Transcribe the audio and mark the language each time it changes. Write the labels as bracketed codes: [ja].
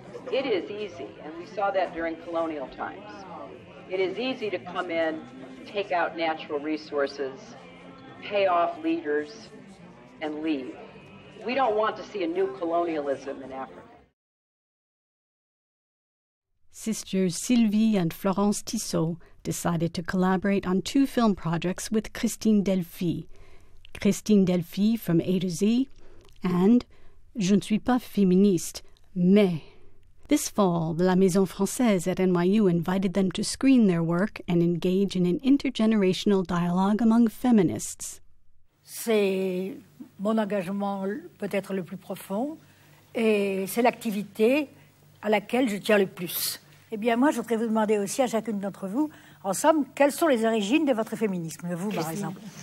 [en] It is easy, and we saw that during colonial times. It is easy to come in, take out natural resources, pay off leaders, and leave. We don't want to see a new colonialism in Africa. Sisters Sylvie and Florence Tissot decided to collaborate on 2 film projects with Christine Delphy. Christine Delphy from A to Z, and Je ne suis pas féministe, mais. This fall, the La Maison Française at NYU invited them to screen their work and engage in an intergenerational dialogue among feminists. [fr] C'est mon engagement peut-être le plus profond, et c'est l'activité à laquelle je tiens le plus. Eh bien, moi, je voudrais vous demander aussi à chacune d'entre vous, en somme, quelles sont les origines de votre féminisme, vous, par exemple?